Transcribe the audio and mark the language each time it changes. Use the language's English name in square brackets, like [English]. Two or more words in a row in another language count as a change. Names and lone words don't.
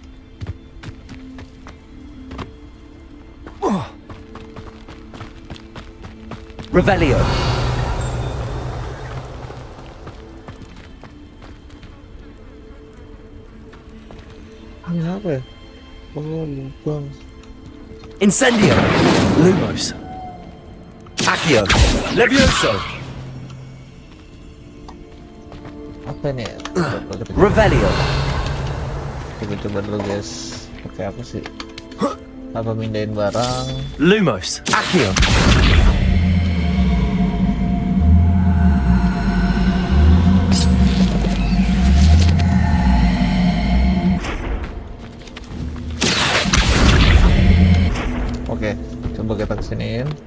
[Indonesian] Revelio. Ini apa ya? Oh, lubang. Incendio. Lumos. Accio. Levioso. Apa ini ya? Revelio. Kita coba dulu guys. Pakai apa sih? Apa mindahin barang? Lumos. Accio. Oke, coba kita kesiniin.